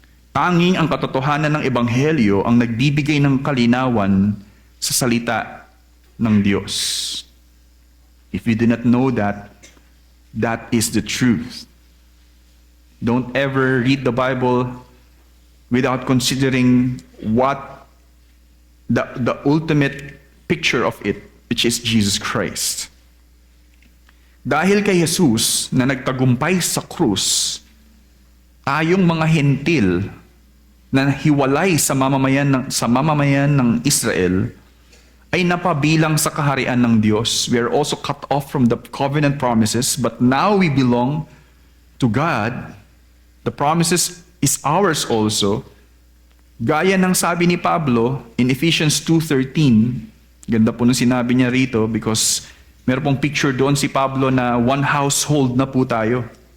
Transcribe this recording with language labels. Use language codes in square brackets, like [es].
[tl] Tanging ang katotohanan ng Ebanghelyo ang nagbibigay ng kalinawan sa salita ng Diyos. [en] If you do not know that, that is the truth. Don't ever read the Bible without considering what the ultimate picture of it, which is Jesus Christ. [tl] Dahil kay Jesus na nagtagumpay sa krus, tayong mga hentil na hiwalay sa mamamayan ng Israel ay napabilang sa kaharian ng Diyos. [en] We are also cut off from the covenant promises, but now we belong to God. The promises is ours also. [tl] Gaya ng sabi ni Pablo in Ephesians 2:13, ganda po nung sinabi niya rito because meron pong picture doon si Pablo na [en] one household [tl] na po tayo.